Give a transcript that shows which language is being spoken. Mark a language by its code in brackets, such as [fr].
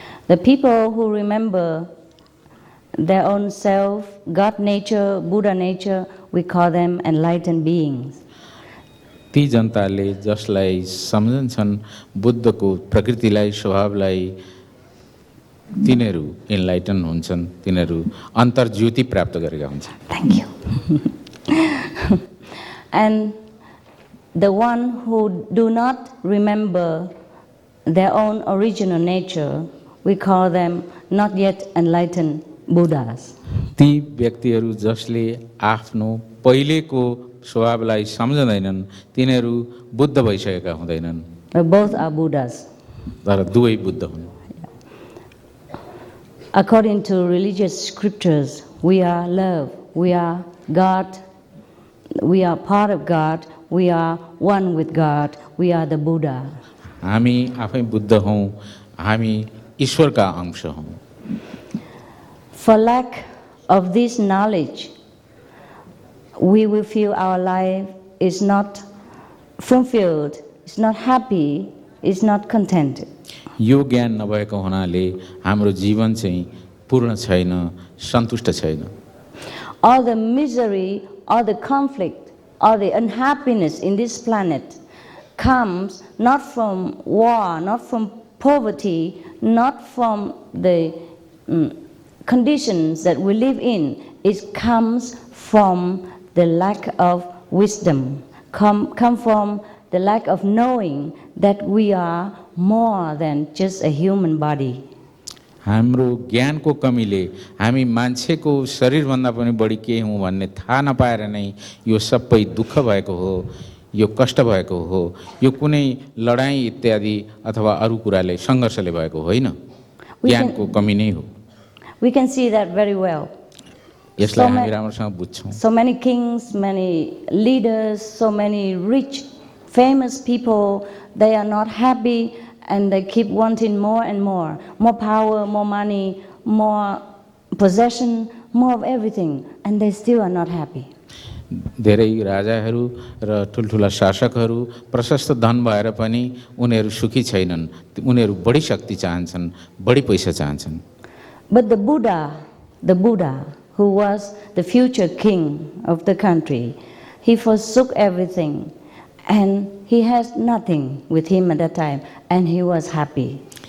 [en] The people who remember their own self, God nature, Buddha nature, we call them enlightened beings. [ne] ती जनताले जसलाई सम्झन्छन् बुद्धको प्रकृतिलाई, स्वभावलाई, तिनीहरू इनलाइटन हुन्छन्, तिनीहरू अन्तर्ज्योति प्राप्त गरेका हुन्छन्। [en] Thank you. And the one who do not remember their own original nature, we call them not yet enlightened Buddhas. [ne] ती व्यक्तिहरू जसले आफ्नो पहिलेको स्वभावलाई सम्झँदैनन्, तिनीहरू बुद्ध भइसकेका हुँदैनन्। [en] But both are Buddhas. [ne] तर दुवै बुद्ध हुन्। [en] According to religious scriptures, we are love, we are God, we are part of God, we are one with God, we are the Buddha. [ne] हामी आफै बुद्ध हौँ, हामी ईश्वरका अंश हौँ। [en] For lack of this knowledge, we will feel our life is not fulfilled, is not happy, is not contented. [ne] यो ज्ञान नभएको हुनाले हाम्रो जीवन चाहिँ पूर्ण छैन, सन्तुष्ट छैन। [en] All the misery, all the conflict, all the unhappiness in this planet comes not from war, not from poverty, not from the conditions that we live in. It comes from the lack of wisdom, come from the lack of knowing that we are more than just a human body. [ne] हाम्रो ज्ञानको कमीले हामी मान्छेको शरीरभन्दा पनि बढी के हौँ भन्ने थाहा नपाएर नै यो सबै दुःख भएको हो, यो कष्ट भएको हो, यो कुनै लडाईँ इत्यादि अथवा अरू कुराले सङ्घर्षले भएको होइन, ज्ञानको कमी नै हो। [en] We can see that very well. [ne] यसलाई हामी राम्रोसँग बुझ्छौँ। [en] So many kings, many leaders, so many rich, famous people, they are not happy and they keep wanting more and more power, more money, more possession, more of everything, and they still are not happy. [ne] धेरै राजाहरू र ठुल्ठुला शासकहरू प्रशस्त धन भएर पनि उनीहरू सुखी छैनन्, उनीहरू बढी शक्ति चाहन्छन्, बढी पैसा चाहन्छन्। [en] But the Buddha who was the future king of the country, he forsook everything and he has nothing with him at that time and he was happy.